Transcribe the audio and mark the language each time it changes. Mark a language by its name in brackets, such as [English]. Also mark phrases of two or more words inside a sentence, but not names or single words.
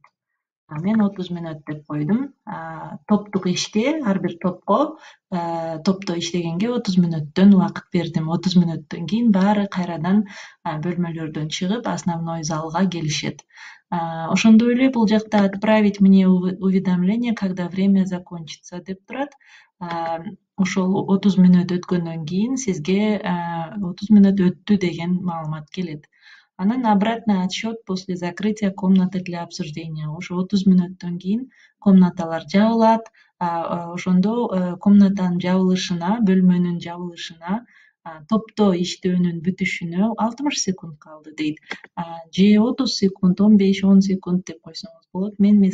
[Kyrgyz] Мен 30 мүнөт деп койдум. Топтук иште, ар бир топто иштегенге 30 мүнөттөн убакыт бердим. 30 мүнөттөн кийин баары кайрадан бөлмөлөрдөн чыгып, основной залга келишет. Ошондой эле бул жакта [Russian] отправить мне уведомление, когда время закончится [Kyrgyz] деп турат. Ошол 30 мүнөт өткөндөн кийин сизге 30 мүнөт өттү деген маалымат келет. [Russian] Анан обратный отсчет после закрытия комнаты для обсуждения. [Kyrgyz] Ошо 30 мүнөттөн кийин комнаталар жабылат. Ошондо комнатанын жабылышына, бөлмөнүн жабылышына, топто иштөөнүн бүтүшүнө 60 секунд калды дейт. Же 30 секунд, 15-10 секунд деп койсоңуз болот.